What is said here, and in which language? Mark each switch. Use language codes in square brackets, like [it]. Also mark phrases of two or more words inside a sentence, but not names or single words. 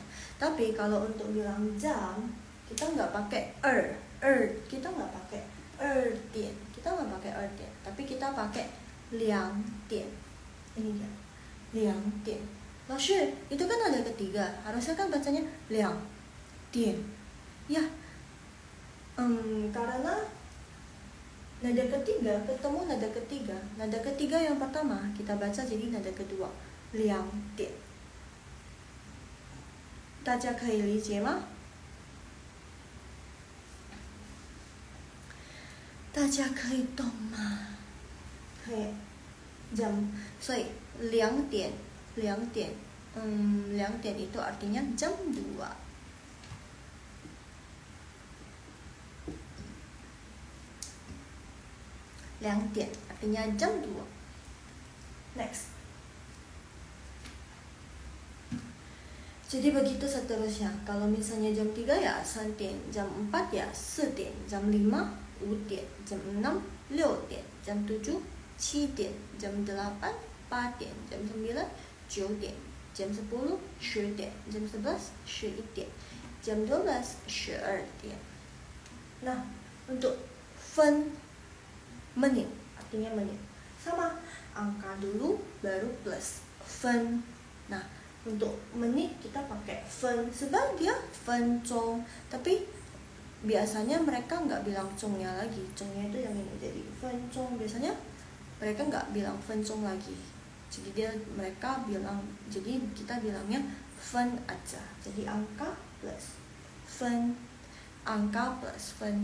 [id] Tapi kalau untuk bilang jam, kita nggak pakai kita nggak pakai 2点， kita nggak pakai 2点， tapi kita pakai 2点。ini dia 2 点。老师，itu kan ada ketiga, harusnya kan bacanya 2点。ya, karena nada ketiga ketemu nada ketiga yang pertama kita baca jadi nada kedua 2 点。 [zh] 大家可以理解吗？大家可以懂吗？ [id] 可以。jam， [zh] 所以2点，2点 [id] itu artinya jam 2。2点 artinya jam 2。 Next， jadi begitu seterusnya. Kalau misalnya jam 3 ya 3点， jam 4 ya 4 点， jam 5 5点， jam 6 6点， jam 7 7点， jam 8 8点， jam 9 9点， jam 10 10点， jam 11 11点， jam 12 12点。 Nah, untuk 分 menit artinya menit sama, angka dulu baru plus 分。 nah, untuk menit kita pakai 分 sebab dia 分钟, tapi biasanya mereka nggak bilang zongnya lagi, zongnya itu yang ini, jadi 分钟 biasanya mereka nggak bilang 分钟 lagi, jadi mereka bilang, jadi kita bilangnya 分 aja, jadi angka plus 分, angka plus 分.